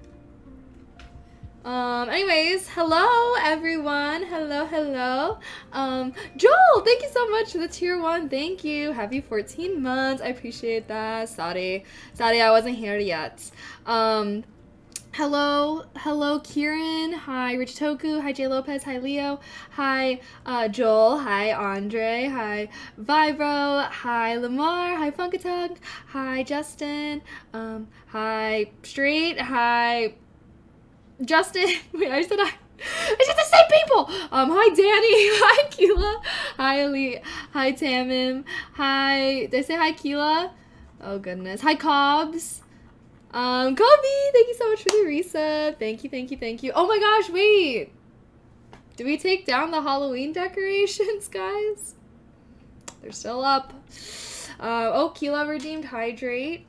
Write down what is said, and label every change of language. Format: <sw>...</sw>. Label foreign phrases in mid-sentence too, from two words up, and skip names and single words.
<en>Anyways, hello everyone. Hello, hello. Joel, thank you so much for the tier 1. Thank you. Happy 14 months. I appreciate that. Sorry, I wasn't here yet. Hello, Kieran. Hi, Rich Toku. Hi, Jay Lopez. Hi, Leo. Hi, Joel. Hi, Andre. Hi, Vibro. Hi, Lamar. Hi, Funkatug. Hi, Justin. Hi, Street. Hi, Justin. Wait, I said I. It's just the same people. Hi Danny. Hi Keela. Hi Elite. Hi Tamim. Hi. Did I say hi Keela? Oh goodness. Hi Cobbs. Kobe, thank you so much for the resub. Thank you. Oh my gosh, wait. Did we take down the Halloween decorations, guys? They're still up. Oh, Keela redeemed Hydrate.</en>